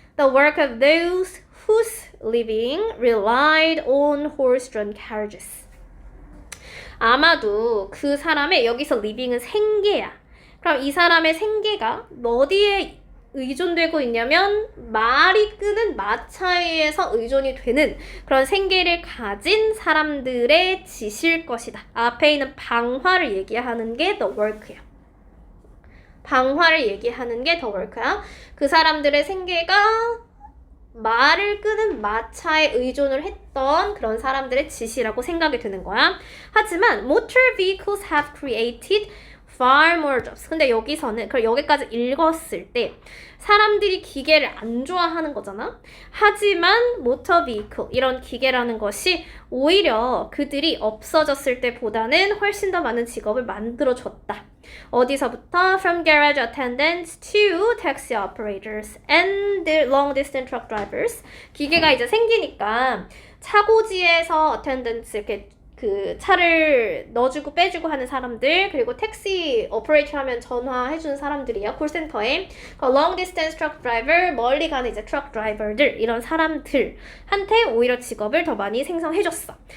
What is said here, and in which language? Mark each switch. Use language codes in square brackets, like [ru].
[en] The work of those whose living relied on horse-drawn carriages. [ko] 아마도 그 사람의 여기서 living은 생계야. 그럼 이 사람의 생계가 어디에 의존되고 있냐면 말이 끄는 마차에 의해서 의존이 되는 그런 생계를 가진 사람들의 짓일 것이다. 앞에 있는 방화를 얘기하는 게 the work야. 방화를 얘기하는 게 the work야. 그 사람들의 생계가 말을 끄는 마차에 의존을 했던 그런 사람들의 짓이라고 생각이 드는 거야. 하지만 [en] motor vehicles have created far more jobs. [ko] 근데 여기서는 그럼 여기까지 읽었을 때 사람들이 기계를 안 좋아하는 거잖아. 하지만 motor vehicle 이런 기계라는 것이 오히려 그들이 없어졌을 때보다는 훨씬 더 많은 직업을 만들어줬다. 어디서부터? [en] From garage attendants to taxi operators and the long distance truck drivers. [ko] 기계가 이제 생기니까 차고지에서 attendants 이렇게 그 차를 넣어주고 빼주고 하는 사람들, 그리고 택시 오퍼레이터 하면 전화해주는 사람들이야. 콜센터에. [en] long distance truck driver, [ko] 멀리 가는 이제 트럭 드라이버들, 이런 사람들한테 오히려 직업을 더 많이 생성해줬어.